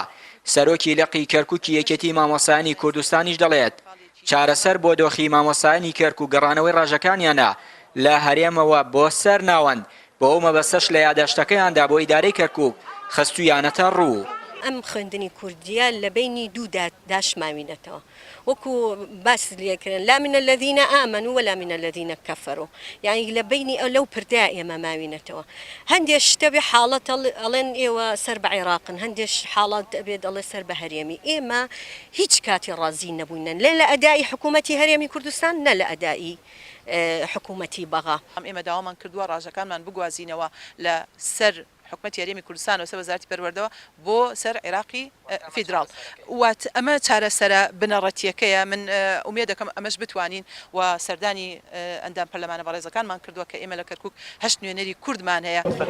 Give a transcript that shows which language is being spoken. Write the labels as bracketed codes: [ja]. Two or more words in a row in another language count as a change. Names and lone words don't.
[ckb] سەرۆکی لەقی کەرکووکی یەکێتی مامۆستایانی کوردستانیش دەڵێت چارەسەر بۆ دۆخی مامۆستایانی کەرکووک گەڕانەوەی ڕاژەکانیانە لە هەرێمەوە بۆ سەر ناوەند بۆ ئەو مەبەستەش لە یادداشتەکەیاندا بۆ ئیدارەی کەرکووک خستویانەتە ڕوو. ئەم خوێندنی کوردیە لە بینی دوو داشماوینەتەوە وەکو باس لێکردن [ar] لا من الذين آمنوا ولا من الذين كفروا [ckb] يعني لە بینی ئەو لەو پردای ئێمە ماوینەتەوە هەندێک شتەبێ حاڵەت ئەڵێن ئێوە سەر بە عێراقن هەندێک حاڵات دەبێت ئەڵێ سەر بە هەرێمی ئێمە هیچ کاتی ڕازی نەبووینن لە ئەدای حکوومەتی هەرێمی کوردستان نە لە ئەدایی حکوومەتی بەغا. ئێمە داوامان کردووە ڕاژەکانمان بگوازینەوە لە سەر حکوومەتی هەرێمی کوردستان و سەر وەزارەتی پەروەردەوە بۆ سەر عێراقی فیدراڵ وات ئەمە چارەسەرە بنەڕەتیەکەیە من ئومێ دەکەم ئەمەش بتوانین و سەردانی ئەندام پەرلەمانە بەڕێزەکانمان کردووە کە ئێمە لە کەرکووک 8 نوێنەری کوردمان هەیە.